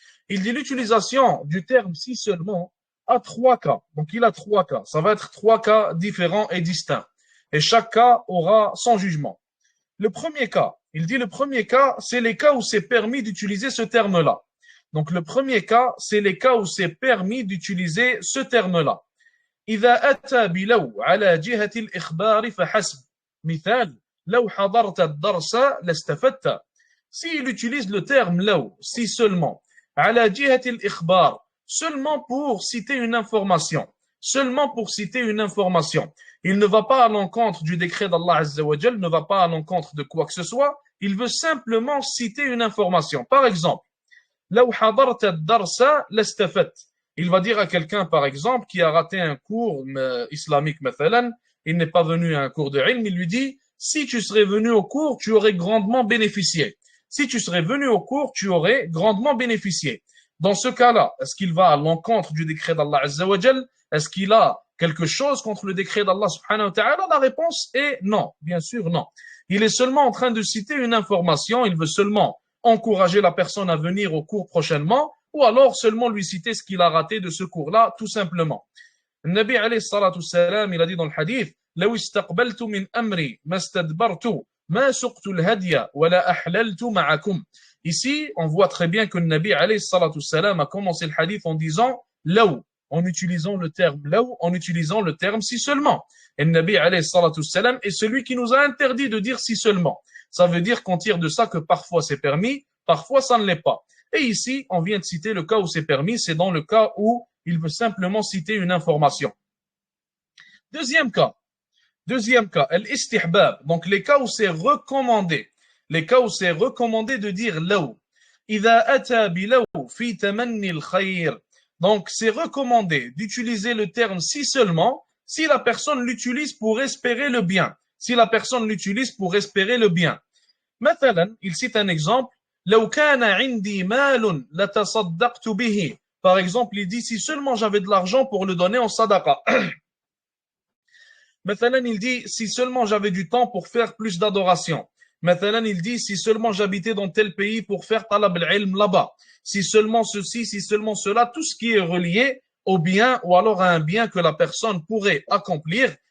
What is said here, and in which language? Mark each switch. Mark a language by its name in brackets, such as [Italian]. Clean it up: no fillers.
[French] Il dit l'utilisation du terme si seulement a trois cas. Donc il a trois cas. Ça va être trois cas différents et distincts. Et chaque cas aura son jugement. Le premier cas, il dit le premier cas, c'est les cas où c'est permis d'utiliser ce terme-là. Donc le premier cas, c'est les cas où c'est permis d'utiliser ce terme-là. [Arabic] إذا أتى بلو على جهة الإخبار فحسب. مثال لو حضرت الدرس لاستفدت. [French] S'il utilise le terme لو, si seulement, [Arabic] على جهة الإخبار, [French] seulement pour citer une information, seulement pour citer une information. Il ne va pas à l'encontre du décret d'Allah Azza wa Jal, ne va pas à l'encontre de quoi que ce soit, il veut simplement citer une information. Par exemple, [Arabic] لو حضرت الدرس لاستفدت. [French] Il va dire à quelqu'un, par exemple, qui a raté un cours islamique, مثلا, il n'est pas venu à un cours de ilm, il lui dit, si tu serais venu au cours, tu aurais grandement bénéficié. Si tu serais venu au cours, tu aurais grandement bénéficié. Dans ce cas-là, est-ce qu'il va à l'encontre du décret d'Allah Azza wa Jal? Est-ce qu'il a quelque chose contre le décret d'Allah subhanahu wa ta'ala? La réponse est non, bien sûr non. Il est seulement en train de citer une information, il veut seulement encourager la personne à venir au cours prochainement, ou alors seulement lui citer ce qu'il a raté de ce cours-là, tout simplement. Le Nabi alayhi salatu salam, il a dit dans le hadith, [Arabic] لو استقبلت من أمري ما استدبرت ما سقت الهدي ولا أحللت معكم. [French] Ici, on voit très bien que le Nabi alayhi salatu salam a commencé le hadith en disant law, en utilisant le terme law, en utilisant le terme si seulement. Et le Nabi alayhi salatu salam est celui qui nous a interdit de dire si seulement. Ça veut dire qu'on tire de ça que parfois c'est permis, parfois ça ne l'est pas. Et ici, on vient de citer le cas où c'est permis, c'est dans le cas où il veut simplement citer une information. Deuxième cas, al-istihbab, donc les cas où c'est recommandé. Les cas où c'est recommandé de dire law. [Arabic] إذا أتى بلو في تمني الخير. [French] Donc c'est recommandé d'utiliser le terme si seulement si la personne l'utilise pour espérer le bien. Si la personne l'utilise pour espérer le bien. مثلا, il cite un exemple. [Arabic] لو كان عندي مال لتصدقت به. [French] Par exemple, il dit si seulement j'avais de l'argent pour le donner en sadaqa. مثلا, il dit si seulement j'avais du temps pour faire plus d'adoration. Maintenant, il dit si seulement j'habitais dans tel pays pour faire talab al-ilm là-bas. Si seulement ceci, si seulement cela, tout ce qui est relié au bien ou alors à un bien que la personne pourrait accomplir.